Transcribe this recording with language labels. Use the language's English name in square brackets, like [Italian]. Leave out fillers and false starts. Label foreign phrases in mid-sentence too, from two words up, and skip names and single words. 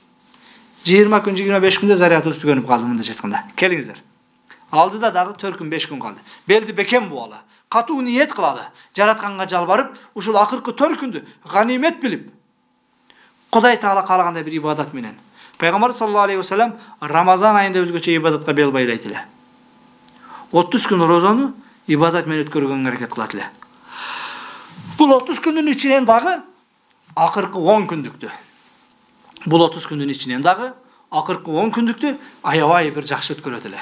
[Kyrgyz] 20 күн, 25 күндө зарядыбыз түгөнүп калды мындай айтканда. Келиңиздер. Алдыда дагы 4 күн, 5 күн калды. Белди бекем буалы. Катуу ниет кылалы. Жаратканга жалбарып, ушул акыркы 4 күндү ганимет билип, Кудай Таала каалагандай бир ибадат менен. Пайгамбар [Arabic] صلى الله عليه وسلم [Kyrgyz] Рамазан айында өзгөчө ибадатка бел байлайт эле. 30 күн розону ибадат менен өткөргөнгө аракет кылат эле. Бул 30 күндүн ичинен дагы акыркы 10 күндүктү. Бул 30 күндүн ичинен дагы акыркы 10 күндүктү аябай бир жакшы өткөрөт эле.